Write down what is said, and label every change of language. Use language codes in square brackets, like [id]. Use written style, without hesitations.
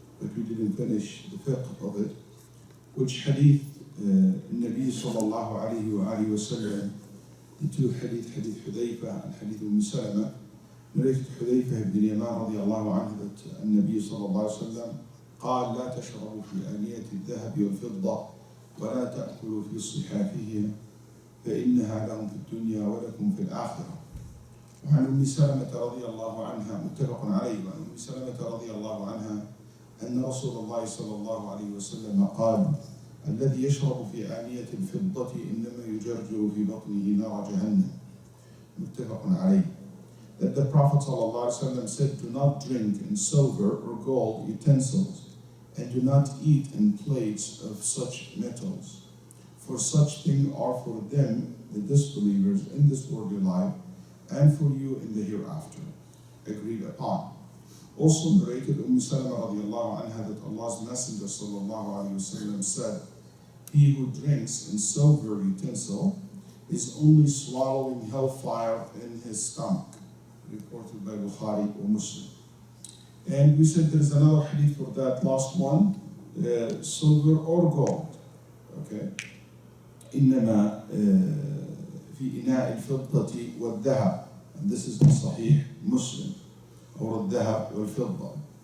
[en] that we didn't finish the fiqh of it, which hadith Nabi sallallahu alayhi wa alihi wa sallam, the two hadith Hudayfa and hadith Salama, narrated Hudayfa ibn Yaman radiallahu anhu that Nabi sallallahu alayhi wa sallam [ar] قال لا تشربوا في آنية الذهب والفضة ولا تأكلوا في صحافهما فإنها لهم في الدنيا ولكم في الآخرة. وعن أم سلمة رضي الله عنها متفق عليه، وعن أم سلمة رضي الله عنها أن رسول الله صلى الله عليه وسلم قال الذي يشرب في آنية الفضة إنما يجرجر في بطنه نار جهنم متفق عليه. [en] That the Prophet ﷺ said, do not drink in silver or gold utensils, and do not eat in plates of such metals, for such things are for them, the disbelievers, in this worldly life, and for you in the hereafter. Agreed upon. Also narrated Salama radiallahu anha that Allah's Messenger sallallahu alayhi wasallam said, he who drinks in silver utensil is only swallowing hellfire in his stomach. Reported by Bukhari or Muslim. And we said there's another hadith for that last one, silver or gold. Okay. [ar] إنما في إناء الفضة والذهب. [en] And this is in Sahih Muslim, or [ar] الذهب والفضة.